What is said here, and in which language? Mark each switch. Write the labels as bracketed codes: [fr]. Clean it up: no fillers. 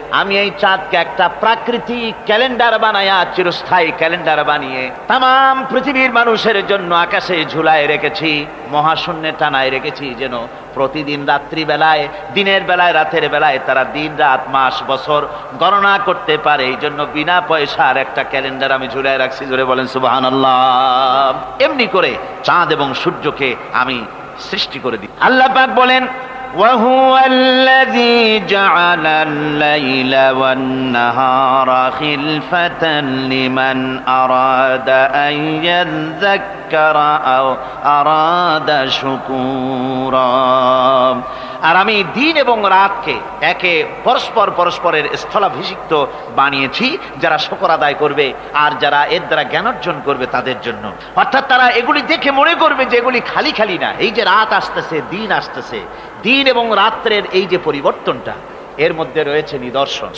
[bn] আমি এই চাঁদকে একটা প্রাকৃতিক ক্যালেন্ডার বানায়া, চিরস্থায়ী ক্যালেন্ডার বানিয়ে তাম পৃথিবীর মানুষের জন্য আকাশে ঝুলায় রেখেছি, মহাশূন্যে টানায় রেখেছি, যেন প্রতিদিন রাত্রি বেলায়, দিনের বেলায়, রাতের বেলায় তারা দিন রাত মাস বছর গণনা করতে পারে। এই জন্য বিনা পয়সার একটা ক্যালেন্ডার আমি ঝুলায় রাখছি। জোরে বলেন সুবহানাল্লাহ। এমনি করে চাঁদ এবং সূর্যকে আমি সৃষ্টি করে দিই। আল্লাহ পাক বলেন, [ar] وهو الذي جعل الليل والنهار خلفة لمن أراد أن يذكر أو أراد شكورا। [bn] আর আমি দিন এবং রাতকে একে পরস্পরের স্থলাভিষিক্ত বানিয়েছি যারা শুকর আদায় করবে আর যারা এর দ্বারা জ্ঞান অর্জন করবে তাদের জন্য। অর্থাৎ তারা এগুলি দেখে মনে করবে যে এগুলি খালি খালি না, এই যে রাত আসতেছে দিন আসতেছে, দিন এবং রাত্রের এই যে পরিবর্তনটা এর মধ্যে রয়েছে নিদর্শন।